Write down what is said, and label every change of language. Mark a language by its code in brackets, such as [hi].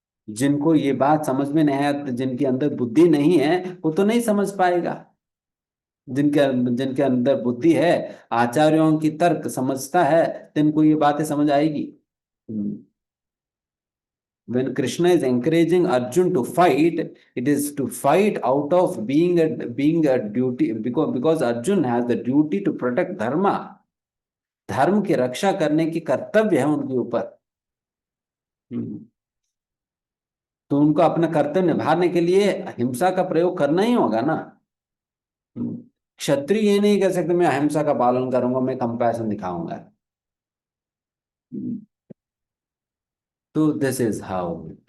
[hi] जिनको ये बात समझ में नहीं है, जिनके अंदर बुद्धि नहीं है, वो तो नहीं समझ पाएगा। जिनके जिनके अंदर बुद्धि है, आचार्यों की तर्क समझता है, तिनको ये बातें समझ आएगी। [en] When Krishna is encouraging Arjun to fight, it is to fight out of being a duty, because Arjun has the duty to protect dharma, [hi] धर्म की रक्षा करने की कर्तव्य है उनके ऊपर। हम्म, तो उनको अपना कर्तव्य निभाने के लिए हिंसा का प्रयोग करना ही होगा ना। हम्म, क्षत्रिय ये नहीं कह सकते मैं अहिंसा का पालन करूंगा, मैं कंपैशन दिखाऊंगा। [en] Hmm, तो this is how.